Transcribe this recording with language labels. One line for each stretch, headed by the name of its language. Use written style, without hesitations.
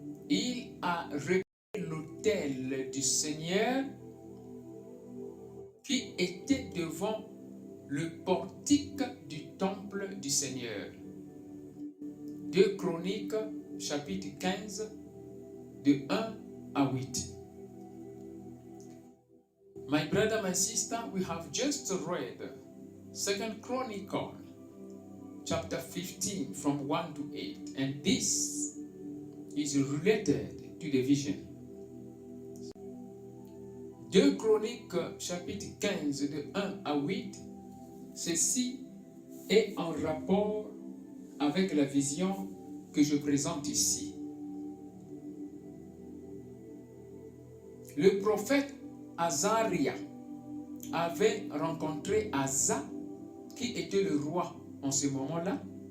French: Il a repris l'autel du Seigneur qui était devant le portique du temple du Seigneur. 2 Chroniques, chapitre 15, de 1 à 8.
English: My brother, my sister, we have just read 2 Chronicle, chapter 15, from 1 to 8. And this is related to the vision.
French: 2 Chroniques, chapitre 15, de 1 à 8, ceci est en rapport avec la vision que je présente ici. Le prophète Azaria avait rencontré Asa, qui était le roi en ce moment-là.